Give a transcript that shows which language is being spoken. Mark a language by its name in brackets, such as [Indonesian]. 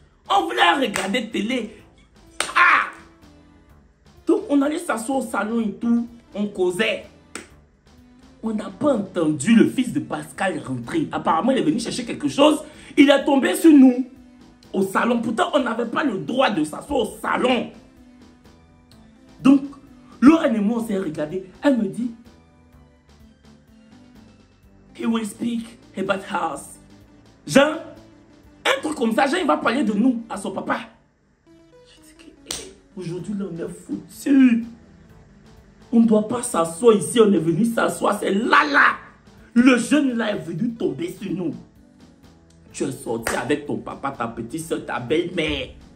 [French] On voulait regarder télé. Ah! Donc, on allait s'asseoir au salon et tout. On causait. On n'a pas entendu le fils de Pascal rentrer. Apparemment, il est venu chercher quelque chose. Il est tombé sur nous. Au salon. Pourtant, on n'avait pas le droit de s'asseoir au salon. Donc, Lorraine et moi, on s'est regardé. Elle me dit, [English] he will speak about us. [French] Jean, un truc comme ça, Jean, il va parler de nous à son papa. Je dis aujourd'hui, là, on est foutu. On ne doit pas s'asseoir ici, on est venu s'asseoir, c'est là. Le jeune là est venu tomber sur nous. Tu es sorti avec ton papa, ta petite soeur, ta belle-mère.